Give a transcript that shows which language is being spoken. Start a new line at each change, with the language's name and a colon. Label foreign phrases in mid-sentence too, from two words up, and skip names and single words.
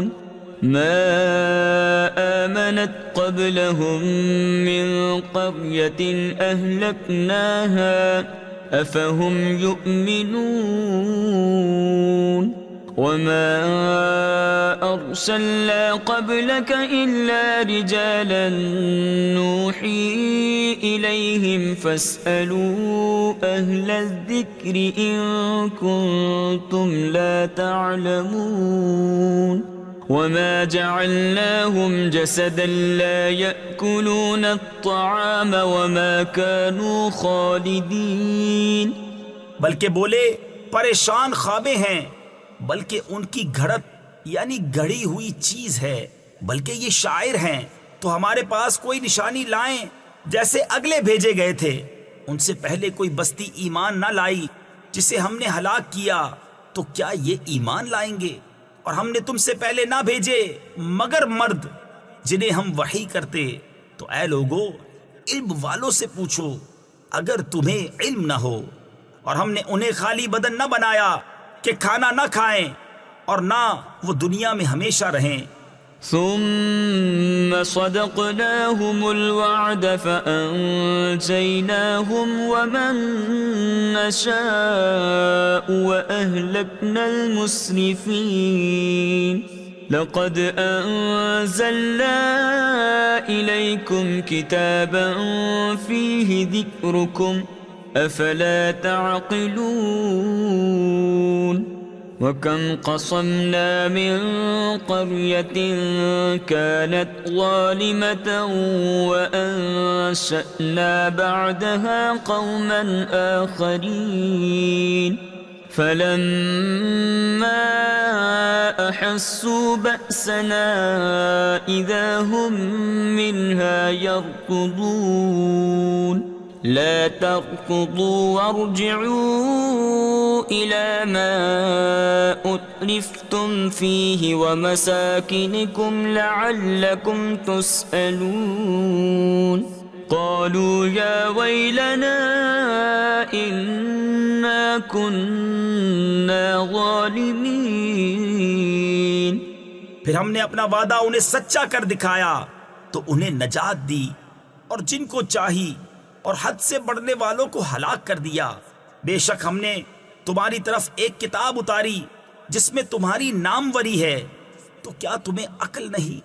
Arabic: ما آمنت قبلهم من قرية أهلكناها أفهم يؤمنون. وما أرسلنا قبلك إلا رجالا نوحي إليهم فاسألوا أهل الذكر إن كنتم لا تعلمون. وما جعلناهم جسدا لا يأكلون الطعام وما كانوا خالدين.
Urdu: بلکہ بولے پریشان خوابیں ہیں، بلکہ ان کی گھڑت یعنی گھڑی ہوئی چیز ہے. بلکہ یہ شاعر ہیں، تو ہمارے پاس کوئی نشانی لائیں جیسے اگلے بھیجے گئے تھے. ان سے پہلے کوئی بستی ایمان نہ لائی جسے ہم نے ہلاک کیا، تو کیا یہ ایمان لائیں گے? اور ہم نے تم سے پہلے نہ بھیجے مگر مرد جنہیں ہم وحی کرتے. تو اے لوگو، علم والوں سے پوچھو اگر تمہیں علم نہ ہو. اور ہم نے انہیں خالی بدن نہ بنایا کہ کھانا نہ کھائیں اور نہ وہ دنیا میں ہمیشہ رہیں.
Arabic: ثم صدقناهم الوعد فأنجيناهم ومن نشاء وأهلكنا المسرفين. لقد أنزلنا إليكم كتابا فيه ذكركم أفلا تعقلون. وكم قصمنا من قرية كانت ظالمة وأنشأنا بعدها قوما آخرين. فلما أحسوا بأسنا إذا هم منها يركضون. لا تركضوا وارجعوا إلى ما أترفتم فيه ومساكنكم لعلكم تسألون. قالوا يا ويلنا إنا كنا ظالمين.
Urdu: پھر ہم نے اپنا وعدہ انہیں سچا کر دکھایا تو انہیں نجات دی، اور جن کو چاہی اور حد سے بڑھنے والوں کو ہلاک کر دیا. بیشک ہم نے تمہاری طرف ایک کتاب اتاری جس میں تمہاری ناموری ہے، تو کیا تمہیں عقل نہیں?